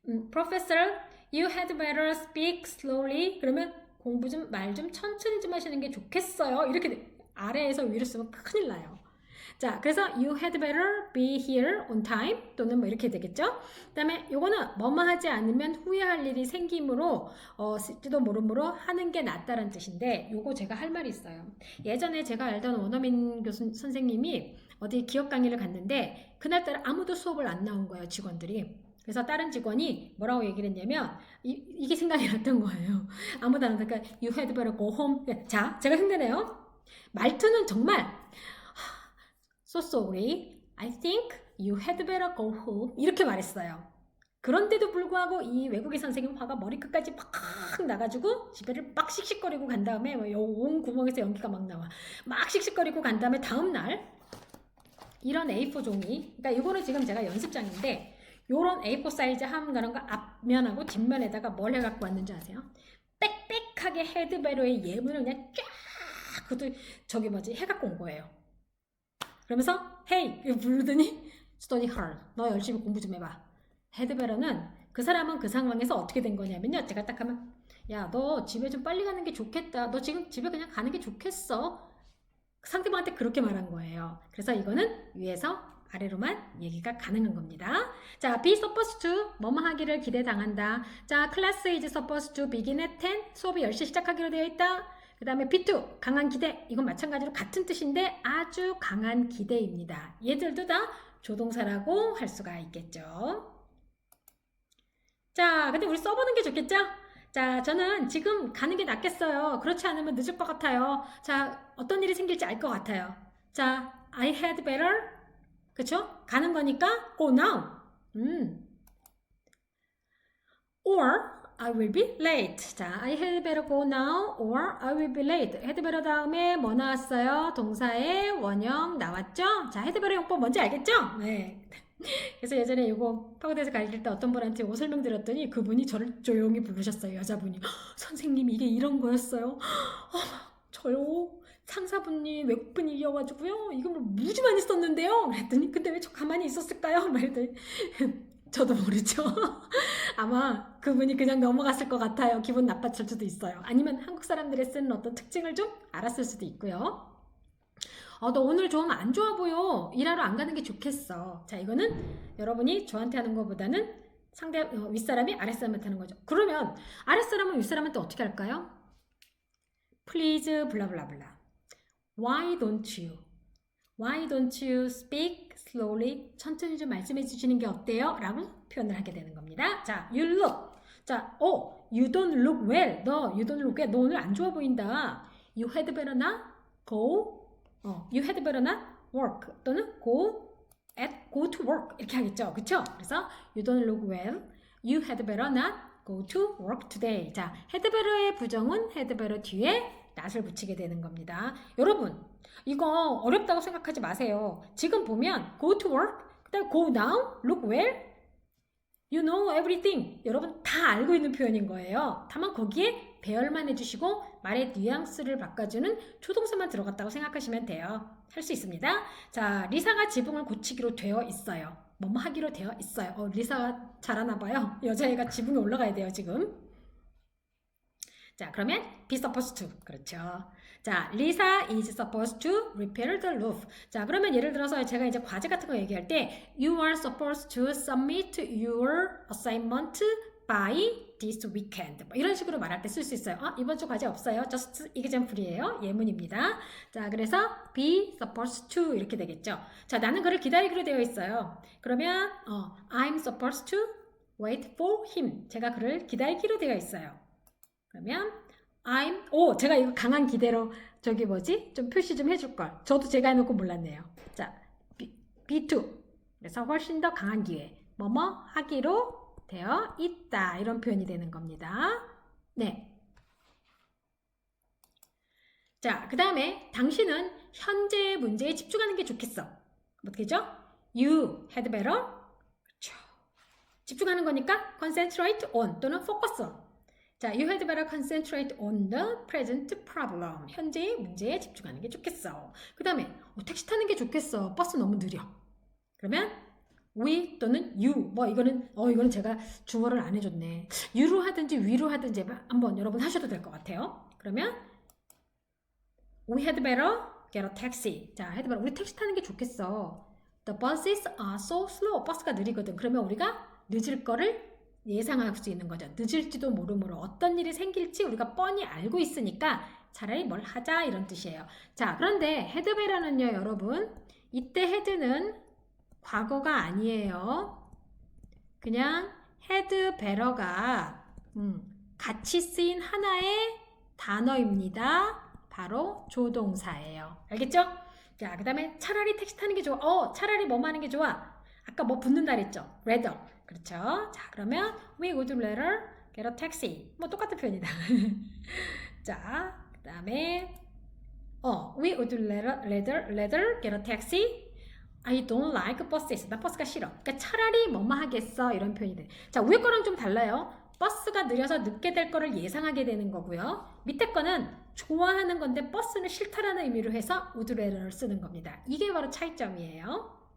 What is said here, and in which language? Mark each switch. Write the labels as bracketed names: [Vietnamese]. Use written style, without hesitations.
[English] Professor, you had better speak slowly. [Korean] 그러면 공부 좀 말 좀 천천히 좀 하시는 게 좋겠어요. 이렇게 아래에서 위로 쓰면 큰일 나요. 자, 그래서 [English] you had better be here on time [Korean] 또는 뭐 이렇게 되겠죠. 그 다음에 요거는 뭐뭐 하지 않으면 후회할 일이 생기므로 쓸지도 모르므로 하는 게 낫다는 뜻인데 요거 제가 할 말이 있어요. 예전에 제가 알던 원어민 선생님이 어디 기업 강의를 갔는데 그날따라 아무도 수업을 안 나온 거예요, 직원들이. 그래서 다른 직원이 뭐라고 얘기를 했냐면 이게 생각이 났던 거예요. 아무도 안 하니까 [English] you had better go home. [Korean] 자, 제가 흉내내요. 말투는 정말 [English] So sorry. I think you had better go home. [Korean] 이렇게 말했어요. 그런데도 불구하고 이 외국인 선생님 화가 머리끝까지 팍 나가지고 집에를 막 씩씩거리고 간 다음에 온 구멍에서 연기가 막 나와. 막 씩씩거리고 간 다음에 다음날 이런 A4 종이, 그러니까 이거는 지금 제가 연습장인데 요런 A4 사이즈 함가는 거 앞면하고 뒷면에다가 뭘 해갖고 왔는지 아세요? 빽빽하게 헤드베러의 예문을 그냥 쫙 그것도 저기 해갖고 온 거예요. 그러면서 [English] hey [Korean] 부르더니 [English] study hard. [Korean] 너 열심히 공부 좀 해봐. 헤드베러는 그 사람은 그 상황에서 어떻게 된 거냐면요. 제가 딱 하면 야, 너 집에 좀 빨리 가는 게 좋겠다. 너 지금 집에 그냥 가는 게 좋겠어. 상대방한테 그렇게 말한 거예요. 그래서 이거는 위에서 아래로만 얘기가 가능한 겁니다. 자, [English] be supposed to [Korean] 뭐뭐 하기를 기대당한다. [English] 자, class is supposed to begin at 10. [Korean] 수업이 10시 시작하기로 되어 있다. 그 다음에 B2, 강한 기대. 이건 마찬가지로 같은 뜻인데 아주 강한 기대입니다. 얘들도 다 조동사라고 할 수가 있겠죠. 자, 근데 우리 써보는 게 좋겠죠? 자, 저는 지금 가는 게 낫겠어요. 그렇지 않으면 늦을 것 같아요. 자, 어떤 일이 생길지 알 것 같아요. [English] 자, I had better. [Korean] 그쵸? 가는 거니까 [English] go now. Or I will be late. 자, I had better go now or I will be late. [Korean] had better 다음에 뭐 나왔어요? 동사의 원형 나왔죠? 자, had better 용법 뭔지 알겠죠? 네. 그래서 예전에 이거 파고대에서 가르칠 때 어떤 분한테 이거 설명드렸더니 그분이 저를 조용히 부르셨어요. 여자분이. 선생님 이게 이런 거였어요. 저요. 상사분이 외국분이어가지고요. 이거 무지 많이 썼는데요. 그랬더니 근데 왜 저 가만히 있었을까요? 말더니 저도 모르죠. 아마 그분이 그냥 넘어갔을 것 같아요. 기분 나빴을 수도 있어요. 아니면 한국 사람들이 쓰는 어떤 특징을 좀 알았을 수도 있고요. 너 오늘 좀 안 좋아 보여. 일하러 안 가는 게 좋겠어. 자, 이거는 여러분이 저한테 하는 것보다는 상대 윗사람이 아랫사람한테 하는 거죠. 그러면 아랫사람은 윗사람한테 어떻게 할까요? Please 블라블라블라. [English] Why don't you? Why don't you speak slowly? [Korean] 천천히 좀 말씀해 주시는 게 어때요? 라고 표현을 하게 되는 겁니다. [English] 자, you look. 자, you don't look well. [Korean] 너, [English] you don't look well. [Korean] 너 오늘 안 좋아 보인다. [English] You had better not go. You had better not work. [Korean] 또는 [English] go to work. [Korean] 이렇게 하겠죠. 그쵸? 그래서 [English] you don't look well. You had better not go to work today. [Korean] 자, had better의 부정은 had better 뒤에 not을 붙이게 되는 겁니다. 여러분, 이거 어렵다고 생각하지 마세요. 지금 보면 go to work, 그다음 go now, look well, you know everything. 여러분 다 알고 있는 표현인 거예요. 다만 거기에 배열만 해주시고 말의 뉘앙스를 바꿔주는 조동사만 들어갔다고 생각하시면 돼요. 할 수 있습니다. 자, 리사가 지붕을 고치기로 되어 있어요. 뭐뭐 하기로 되어 있어요. 리사가 잘하나 봐요. 여자애가 지붕에 올라가야 돼요, 지금. 자, 그러면 be supposed to. 그렇죠. [English] 자, Lisa is supposed to repair the roof. [Korean] 자, 그러면 예를 들어서 제가 이제 과제 같은 거 얘기할 때 [English] You are supposed to submit your assignment by this weekend. [Korean] 이런 식으로 말할 때 쓸 수 있어요. 이번 주 과제 없어요. just example이에요. 예문입니다. 자, 그래서 be supposed to 이렇게 되겠죠. 자, 나는 그를 기다리기로 되어 있어요. [English] 그러면 I'm supposed to wait for him. [Korean] 제가 그를 기다리기로 되어 있어요. 그러면 제가 이거 강한 기대로 좀 표시 좀 해줄 걸. 저도 제가 해놓고 몰랐네요. 자, be2. 그래서 훨씬 더 강한 기회. 뭐뭐 하기로 되어 있다. 이런 표현이 되는 겁니다. 네. 자, 그 다음에 당신은 현재의 문제에 집중하는 게 좋겠어. 어떻게죠? [English] You had better. [Korean] 그렇죠. 집중하는 거니까 [English] concentrate on [Korean] 또는 [English] focus on. 자, you had better concentrate on the present problem. [Korean] 현재의 문제에 집중하는 게 좋겠어. 그 다음에 택시 타는 게 좋겠어. 버스 너무 느려. 그러면 we 또는 you. 이거는 제가 주어를 안 해줬네. you로 하든지 we로 하든지 한번 여러분 하셔도 될 것 같아요. [English] 그러면 we had better get a taxi. [Korean] 자, had better. 우리 택시 타는 게 좋겠어. [English] The buses are so slow. [Korean] 버스가 느리거든. 그러면 우리가 늦을 거를 예상할 수 있는 거죠. 늦을지도 모르므로 어떤 일이 생길지 우리가 뻔히 알고 있으니까 차라리 뭘 하자 이런 뜻이에요. 자, 그런데 had better는요, 여러분. 이때 had는 과거가 아니에요. 그냥 had better가 같이 쓰인 하나의 단어입니다. 바로 조동사예요. 알겠죠? 자, 그 다음에 차라리 택시 타는 게 좋아. 차라리 뭐뭐 하는 게 좋아. 아까 뭐 붙는다 그랬죠? rather. 그렇죠? [English] 자, 그러면 we would rather get a taxi. [Korean] 뭐 똑같은 표현이다. [English] 자, 그 다음에 we would rather get a taxi. I don't like buses. [Korean] 나 버스가 싫어. 그러니까 차라리 뭐뭐 하겠어. 이런 표현이 돼. 자, 위에 거랑 좀 달라요. 버스가 느려서 늦게 될 거를 예상하게 되는 거고요. 밑에 거는 좋아하는 건데 버스는 싫다라는 의미로 해서 would rather를 쓰는 겁니다. 이게 바로 차이점이에요.